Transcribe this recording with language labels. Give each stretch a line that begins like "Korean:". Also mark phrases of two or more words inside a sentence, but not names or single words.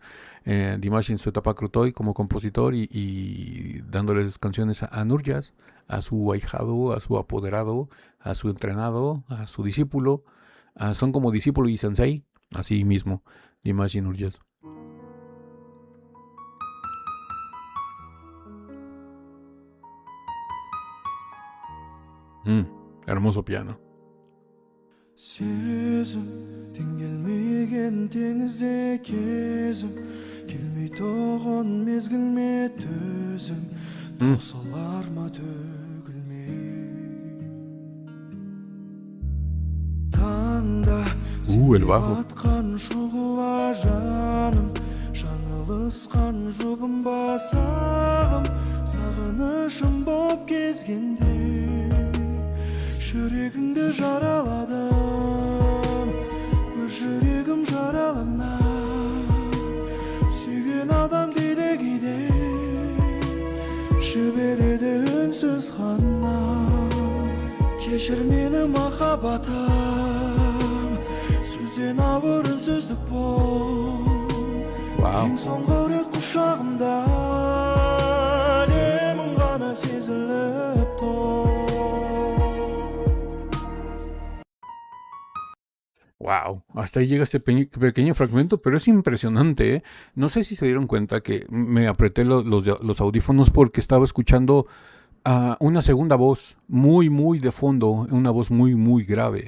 Spanish: Dimash en su etapa Krutoy como compositor y dándoles canciones a Nurjas, a su ahijado, a su apoderado, a su entrenado, a su discípulo. Son como discípulo y sensei, así mismo, Dimash y Nurjas. Hermoso piano.
Kazakh: Сезім теңелмеген теңізде кезім келмей тоғын мезгілме төзім таусылар ма төгілмей таңда
Spanish: el bajo.
Kazakh: атқан шұғыла жаным жаңылысқан жұбым басағым сағынышым боп кезгенде жүрегіңді жараладым жүрегім жараланар сүйген адам кейде жібереді үнсіз ғана кешір мені махаббатым сөзден ауыр үнсіздік бол ең соңғы рет құшағымда әлемім ғана сезіліп тұр.
Spanish: Wow, hasta ahí llega este pequeño fragmento, pero es impresionante, ¿eh? No sé si se dieron cuenta que me apreté los audífonos porque estaba escuchando una segunda voz muy de fondo, una voz muy grave.